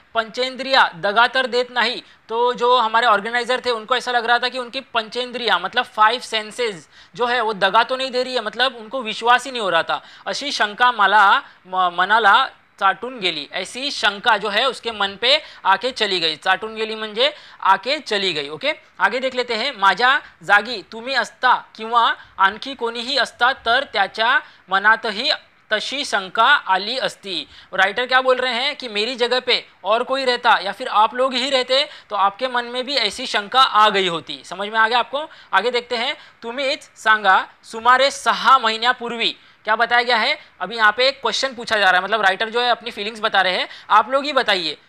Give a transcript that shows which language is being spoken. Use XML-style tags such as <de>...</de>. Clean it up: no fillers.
<mr>पंचेंद्रिया दगातर देत नहीं।</mr> <hi>तो जो हमारे ऑर्गेनाइजर थे उनको ऐसा लग रहा था कि उनकी पंचेंद्रिया मतलब 5 सेंसेस जो है वो दगा तो नहीं दे रही है, मतलब उनको विश्वास ही नहीं हो रहा था।</hi> <mr>अशी शंका मनाला चाटून गेली,</mr> <hi>ऐसी शंका जो है उसके मन पे आके चली गई।</hi> <mr>चाटून गेली म्हणजे</mr> <hi>आके चली गई। ओके, आगे देख लेते हैं।</hi> <mr>माझ्या जागी तुम्ही असता किंवा आणखी कोणीही असता तर त्याच्या मनातही तशी शंका आली अस्ती।</mr> <hi>राइटर क्या बोल रहे हैं कि मेरी जगह पे और कोई रहता या फिर आप लोग ही रहते तो आपके मन में भी ऐसी शंका आ गई होती। समझ में आ गया आपको? आगे देखते हैं।</hi> <mr>तुम्हीच सांगा सुमारे 6 महीन्यापूर्वी,</mr> <hi>क्या बताया गया है? अभी यहाँ पे एक क्वेश्चन पूछा जा रहा है, मतलब राइटर जो है अपनी फीलिंग्स बता रहे हैं। आप लोग ही बताइए।</hi>